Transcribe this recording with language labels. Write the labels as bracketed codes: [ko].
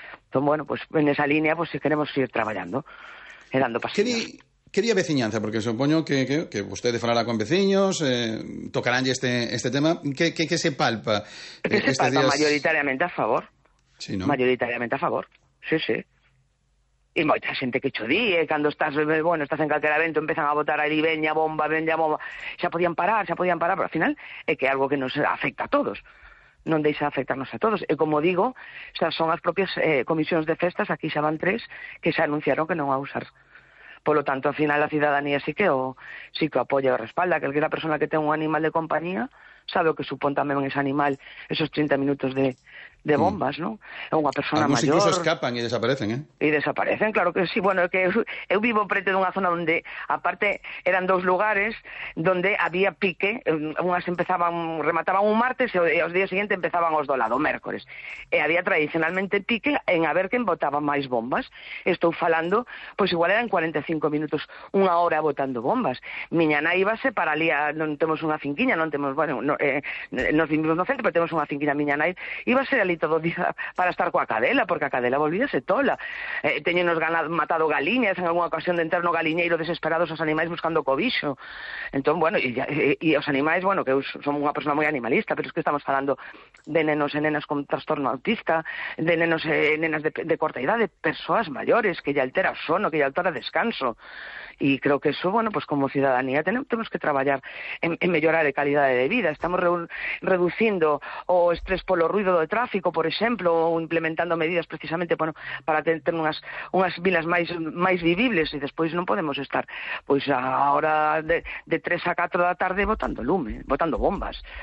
[es] Entón, bueno, pues en esa línea, pues si queremos ir traballando, e dando pasillos. [gl] Quería veciñanza, porque supoño que vostede falará con veciños, tocaránlle este tema. Que se palpa? [es] Que se palpa días... mayoritariamente a favor. Sí, ¿no? Mayoritariamente a favor, sí, sí. [gl] E moita xente que cho di, cando estás, bueno, estás en calquera evento, empezan a botar aí, veña bomba, xa podían parar, pero ao final é que é algo que nos afecta a todos. Non deixa afectarnos a todos. E como digo, xa son as propias comisións de festas, aquí xa van tres, que xa anunciaron que non va a usar. Por lo tanto, ao final, a cidadanía sí que apoia e respalda. Calquera persona que tenga un animal de compañía sabe o que supón tamén ese animal esos 30 minutos de bombas, ¿no? É unha persona maior. Algunos incluso escapan e desaparecen, ¿eh? E desaparecen, claro que sí. Bueno, que eu vivo preto dunha zona onde, aparte, eran dous lugares donde había pique. Unhas empezaban, remataban un martes e os días seguintes empezaban os do lado, mércores. E había tradicionalmente pique en a ver quen botaba máis bombas. Estou falando, pois igual eran 45 minutos, unha hora botando bombas. Miña nai iba para ali, non temos unha finquiña, non temos, bueno, nos vinimos no centro, pero tenemos unha cinquina miña nai, iba a ser ali todo día para estar coa cadela, porque a cadela volvíase tola. Teñenos ganado, matado galiñas en alguna ocasión de entrar no galiñeiro desesperados os animais buscando cobixo. Entón, bueno, e os animais, bueno, que eu son unha persona moi animalista, pero es que estamos falando de nenos e nenas con trastorno autista, de nenos e nenas de corta idade, persoas maiores que lle altera o sono, que lle altera o descanso. [es] E creo que eso, bueno, pues como ciudadanía tenemos que [gl] traballar en mellorar a calidade de vida. Estamos reducindo o estrés polo ruido do tráfico, por exemplo, ou implementando medidas precisamente, bueno, para ter unhas vilas máis vivibles, e despois non podemos estar pois a hora de 3 a 4 da tarde botando lume, botando bombas.